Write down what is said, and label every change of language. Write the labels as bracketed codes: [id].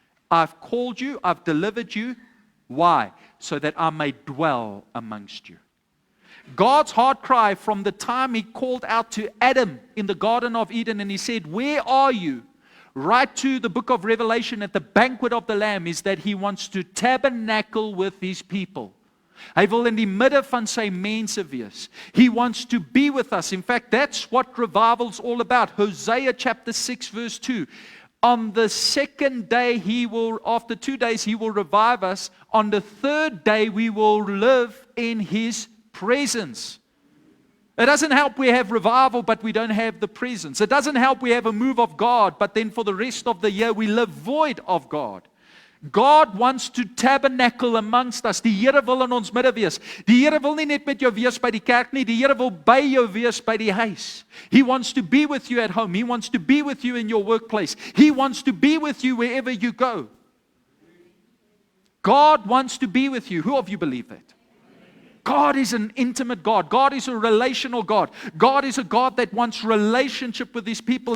[en] I've called you, I've delivered you. Why? So that I may dwell amongst you. God's heart cry from the time he called out to Adam in the Garden of Eden, and he said, where are you? Right to the book of Revelation at the banquet of the Lamb, is that he wants to tabernacle with his people. [af] Hy wil in die midde van sy mense wees. [en] He wants to be with us. In fact, that's what revival's all about. Hosea chapter 6 verse 2. On the second day, after 2 days, he will revive us. On the third day, we will live in his presence. It doesn't help we have revival, but we don't have the presence. It doesn't help we have a move of God, but then for the rest of the year, we live void of God. God wants to tabernacle amongst us. [af] Die Here wil in ons midde wees. Die Here wil nie net met jou wees by die kerk nie. Die Here wil by jou wees by die huis. [en] He wants to be with you at home. He wants to be with you in your workplace. He wants to be with you wherever you go. God wants to be with you. Who of you believe that? God is an intimate God. God is a relational God. God is a God that wants relationship with his people.